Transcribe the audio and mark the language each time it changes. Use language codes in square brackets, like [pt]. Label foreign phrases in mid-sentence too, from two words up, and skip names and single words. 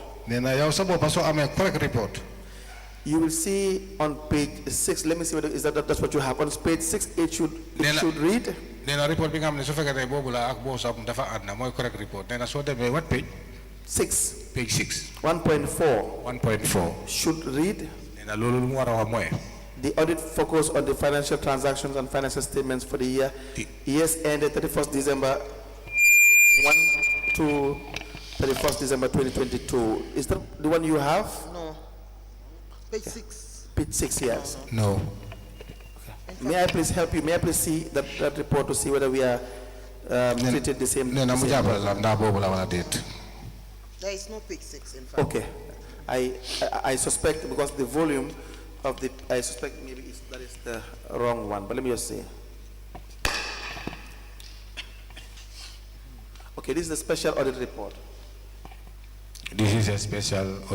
[wo] nee na yow sa boppa soo amee [en] correct report you will see on page 6, let me see whether is that's what you have. On page 6, it should read, [wo] nee na report bi nga xam ne su fekkee ne boobu la ak boo sam dafa ànd na mooy [en] correct report [wo] nee na soo demee [en] what page 6, page 6 1.4 1.4 should read, [wo] nee na loolu lu mu war a wax mooy [en] the audit focus on the financial transactions and financial statements for the years ended 31st December 1 to 31st December 2022. Is that the one you have? No. Page 6. Page 6, yes. no May I please help you? May I please see that report to see whether we are treated the same? [wo] nee na mu same jàppale way? la ndax boobu la wala déet [en] There is no page 6, in fact. Okay. I suspect because the volume of the, I suspect maybe that is the wrong one, but let me just see. Okay, this is the special audit report. this is a special audit